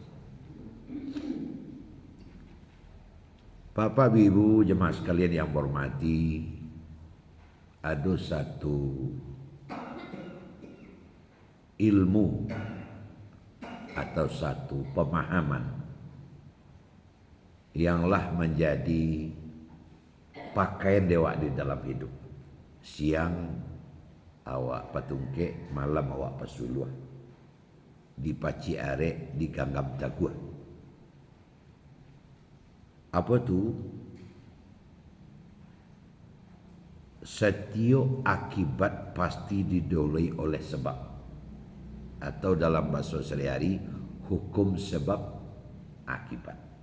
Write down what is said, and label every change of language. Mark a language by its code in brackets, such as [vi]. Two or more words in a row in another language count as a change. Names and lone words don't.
[id] Bapak, Ibu, jemaah sekalian yang hormati, ada satu ilmu atau satu pemahaman yanglah menjadi pakaian dewa di dalam hidup. [min] Siang awak patungke, malam awak pasuluah, di paci are, di ganggam tagua. [id] Apa tu? Setiap akibat pasti didolai oleh sebab, atau dalam bahasa sehari-hari hukum sebab akibat.